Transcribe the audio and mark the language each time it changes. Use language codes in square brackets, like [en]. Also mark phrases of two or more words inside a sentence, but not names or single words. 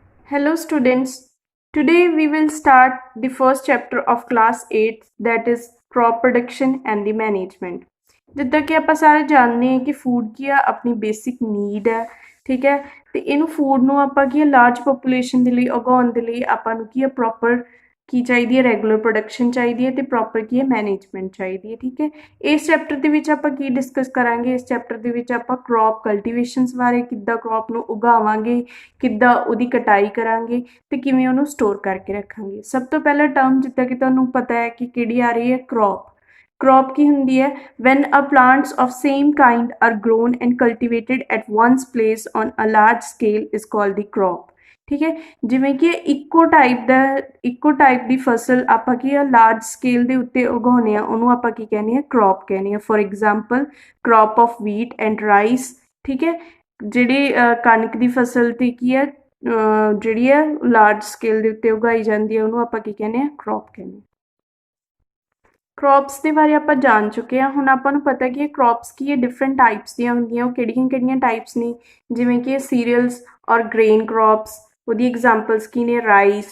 [en] Hello students. Today we will start the first chapter of class 8 that is crop production and the management. [pa] ਜਿੱਦਾਂ ਕਿ ਆਪਾਂ ਸਾਰੇ ਜਾਣਦੇ ਹਾਂ ਕਿ ਫੂਡ ਕੀ ਆ ਆਪਣੀ [en] basic need [pa] ਹੈ ਠੀਕ ਹੈ ਤੇ ਇਹਨੂੰ ਫੂਡ ਨੂੰ ਆਪਾਂ ਕੀ [en] large population [pa] ਦੇ ਲਈ ਉਗਾਉਣ ਦੇ ਲਈ ਆਪਾਂ ਨੂੰ ਕੀ ਪ੍ਰੋਪਰ ਕੀ ਚਾਹੀਦੀ ਹੈ [en] regular production [pa] ਚਾਹੀਦੀ ਹੈ ਤੇ ਪ੍ਰੋਪਰ ਕੀ ਹੈ ਮੈਨੇਜਮੈਂਟ ਚਾਹੀਦੀ ਹੈ ਠੀਕ ਹੈ ਇਸ ਚੈਪਟਰ ਦੇ ਵਿੱਚ ਆਪਾਂ ਕੀ ਡਿਸਕਸ ਕਰਾਂਗੇ ਇਸ ਚੈਪਟਰ ਦੇ ਵਿੱਚ ਆਪਾਂ [en] crop cultivations [pa] ਬਾਰੇ ਕਿੱਦਾਂ ਕ੍ਰੌਪ ਨੂੰ ਉਗਾਵਾਂਗੇ ਕਿੱਦਾਂ ਉਹਦੀ ਕਟਾਈ ਕਰਾਂਗੇ ਤੇ ਕਿਵੇਂ ਉਹਨੂੰ ਸਟੋਰ ਕਰਕੇ ਰੱਖਾਂਗੇ ਸਭ ਤੋਂ ਪਹਿਲਾ ਟਰਮ ਜਿੱਦਾਂ ਕਿ ਤੁਹਾਨੂੰ ਪਤਾ ਹੈ ਕਿ ਕਿਹੜੀ ਆ ਰਹੀ ਹੈ crop ਕੀ ਹੁੰਦੀ ਹੈ [en] when a plants of same kind are grown and cultivated at one's place on a large scale is called the crop [pa] ਠੀਕ ਹੈ ਜਿਵੇਂ ਕਿ ਇੱਕੋ ਟਾਈਪ ਦੀ ਫਸਲ ਆਪਾਂ ਕੀ ਆ [en] large scale [pa] ਦੇ ਉੱਤੇ ਉਗਾਉਂਦੇ ਆ ਉਹਨੂੰ ਆਪਾਂ ਕੀ ਕਹਿੰਦੇ ਆ crop ਕਹਿੰਦੇ ਆ [en] for example crop of wheat and rice [pa] ਠੀਕ ਹੈ ਜਿਹੜੀ ਕਣਕ ਦੀ ਫਸਲ ਤੇ ਕੀ ਹੈ ਜਿਹੜੀ ਹੈ [en] large scale [pa] ਦੇ ਉੱਤੇ ਉਗਾਈ ਜਾਂਦੀ ਹੈ ਉਹਨੂੰ ਆਪਾਂ ਕੀ ਕਹਿੰਦੇ ਆ crop ਕਹਿੰਦੇ ਆ ਕ੍ਰੌਪਸ ਦੇ ਬਾਰੇ ਆਪਾਂ ਜਾਣ ਚੁੱਕੇ ਹਾਂ ਹੁਣ ਆਪਾਂ ਨੂੰ ਪਤਾ ਕਿ ਇਹ ਕ੍ਰੌਪਸ ਕੀ ਹੈ [en] different types [pa] ਦੀਆਂ ਹੁੰਦੀਆਂ ਉਹ ਕਿਹੜੀਆਂ ਟਾਈਪਸ ਨੇ ਜਿਵੇਂ ਕਿ ਸੀਰੀਅਲਸ ਔਰ [en] grain crops [pa] ਉਹਦੀ ਐਗਜ਼ਾਮਪਲਸ ਕੀ ਨੇ ਰਾਈਸ